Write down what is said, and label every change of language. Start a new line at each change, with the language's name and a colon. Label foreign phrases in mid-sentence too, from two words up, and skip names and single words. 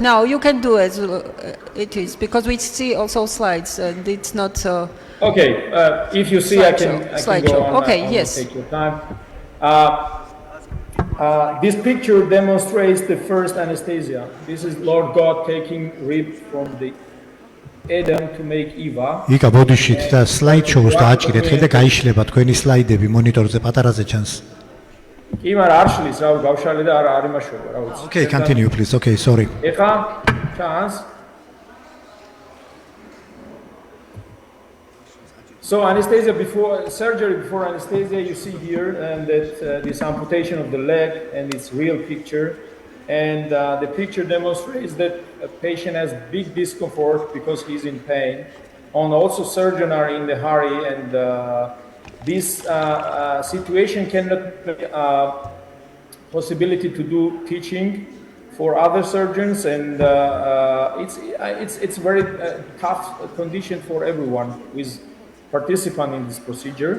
English: Now you can do as it is, because we see also slides and it's not... Okay, if you see, I can go on. Okay, I yes. Take your time. This picture demonstrates the first anesthesia. This is Lord God taking rib from the Adam to make Eva.
Georgian: იკა ბოდიშით და
English: slide show-
Georgian: ს დააჭირეთ ხელ და გაიშლება თქვენი სლაიდები მონიტორზე პატარაზე ჩანს. კი, მაგრამ არ შლის, რა გავშალე და არ იმაშობა, რა ვიცი.
English: Okay, continue please. Okay, sorry.
Georgian: ეხა ჩანს.
English: So anesthesia before surgery, before anesthesia, you see here and that this amputation of the leg and its real picture, and the picture demonstrates that a patient has big discomfort because he's in pain, and also surgeons are in the hurry, and this situation cannot be possibility to do teaching for other surgeons, and it's very tough condition for everyone who is participant in this procedure.